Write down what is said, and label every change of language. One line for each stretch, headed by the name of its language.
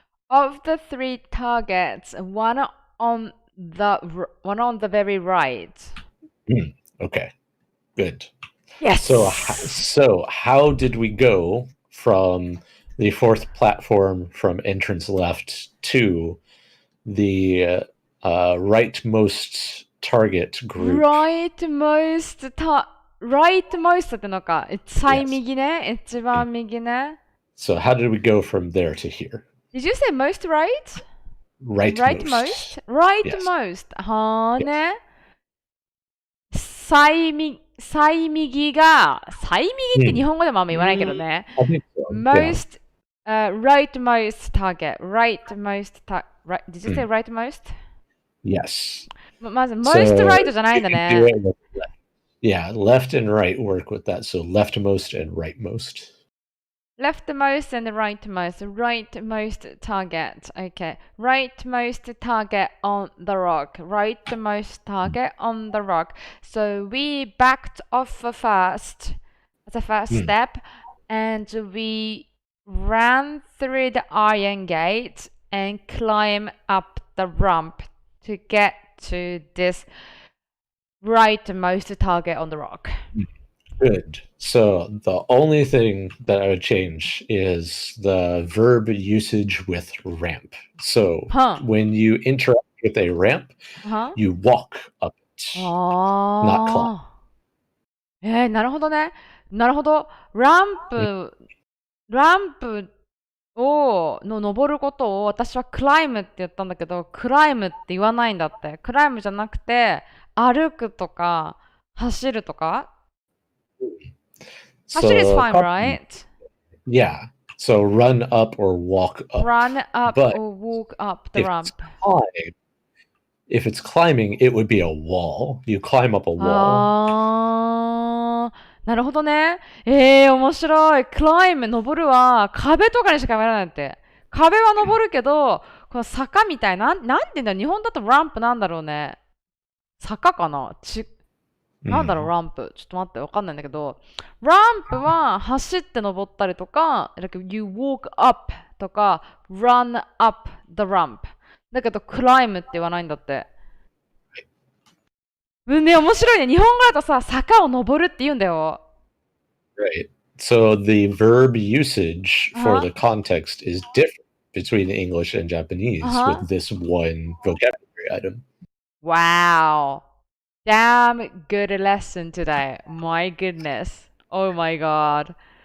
English: Of the 3 targets, one on the very right. Okay, good. Yes. So how did we go from the 4th platform from entrance left to the rightmost target group?
Japanese: rightmost ってのか。最右ね。一番右ね。
English: So how did we go from there to here? Did you say most right? Rightmost. Rightmost. はーね。
Japanese: 最右が、最右って日本語でもあんま言わないけどね。
English: I think so. Most, rightmost target. Did you say rightmost? Yes.
Japanese: まず、 most right じゃないんだ
English: you can do
Japanese: ね。
English: it with left. Yeah, left and right work with that. So leftmost and rightmost. Leftmost and rightmost. Rightmost target. Okay. Rightmost target on the rock. Rightmost target on the rock. So we backed off first, the first step, and we ran through the iron gate and climbed up the ramp to get to this rightmost target on the rock. Good. So the only thing that I would change is the verb usage with ramp. So when you interact with a ramp, you walk up it, not climb.
Japanese: なるほどね。なるほど。ランプの登ることを私はクライムって言ったんだけど、クライムって言わないんだって。クライムじゃなくて、歩くとか、走るとか。
English: 走る is fine, right? Yeah. So run up or walk up. Run up But or walk up the ramp. If it's climbing, it would be a wall. You climb up a wall.
Japanese: なるほどね。面白い。クライム、登るは壁とかにしかやらないって。壁は登るけど、この坂みたいな、なんて言うんだ、日本だとランプなんだろうね。坂かななんだろう、ランプ。ちょっと待って、わかんないんだけど、ランプは走って登ったりとか、 like you walk up とか、 run up the ramp。だけど、クライムって言わないんだって。ね、面白いね。日本語だとさ、坂を登るって言うんだよ。
English: Right. So the verb usage for the context is different between English and Japanese with this one vocabulary item. Wow. Damn good lesson today. My goodness. Oh my god.